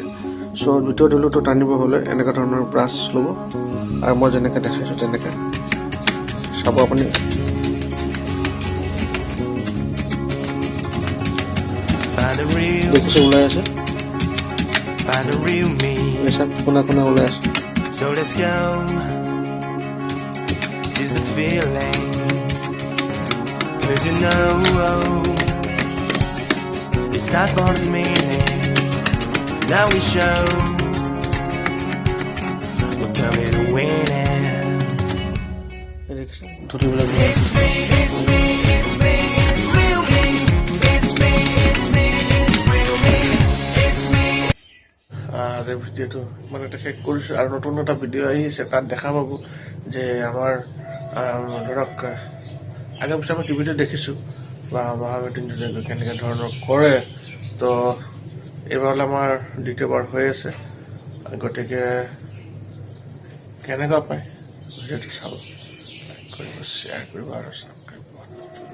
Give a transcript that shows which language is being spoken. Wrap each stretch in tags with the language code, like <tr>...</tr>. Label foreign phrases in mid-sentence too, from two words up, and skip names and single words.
<as>চ' ভিতৰৰ ধূলিটো টানিব হ'লে এনেকুৱা ধৰণৰ ব্ৰাছ ল'ব আৰু মই যেনেকৈ দেখাইছোঁ তেনেকৈ চাব আপুনি। দেখিছে ওলাই আছে, কোনা কোনা ওলাই আছে।</as> <en>So let's go. This is a feeling. 'Cause you know it's time for the meaning. Now we show we're coming to win it.</en> <as>দেখিছে ধূলিবিলাক</as> <en>It's me, it's me, it's me, it's real me. It's me, it's me, it's real me. It's me.</en> <as>আজি ভিডিঅ'টো মানে শেষ কৰিছোঁ আৰু নতুন এটা ভিডিঅ' আহিছে, তাত দেখা পাব যে আমাৰ ধৰক আগে পিছে আমি টিভিতে দেখিছোঁ বা মহামৃত্যুঞ্জয় কেনেকৈ ধৰণৰ কৰে। তো এইবাৰ হ'লে আমাৰ দ্বিতীয়বাৰ হৈ আছে, গতিকে কেনেকুৱা পায় ভিডিঅ'টো চাব, লাইক কৰিব, শ্বেয়াৰ কৰিব আৰু ছাবস্ক্ৰাইব কৰিব।</as>